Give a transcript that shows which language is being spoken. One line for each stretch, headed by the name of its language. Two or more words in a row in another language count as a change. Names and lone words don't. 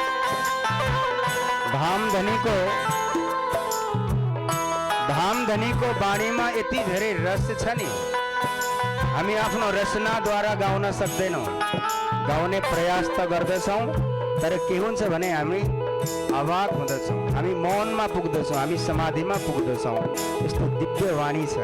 Nepali: धाम धनी को बाणी में एती धरे रस छनी, हमी आपनो रसना द्वारा गाउन सक्दैनौ, गाउने प्रयास त गर्दछौं, तर केहुन छ भने हामी अवाक हुँदछौं, हामी मौनमा पुग्दछौं, हामी समाधिमा पुग्दछौं। यस्तो दिव्य वाणी छ।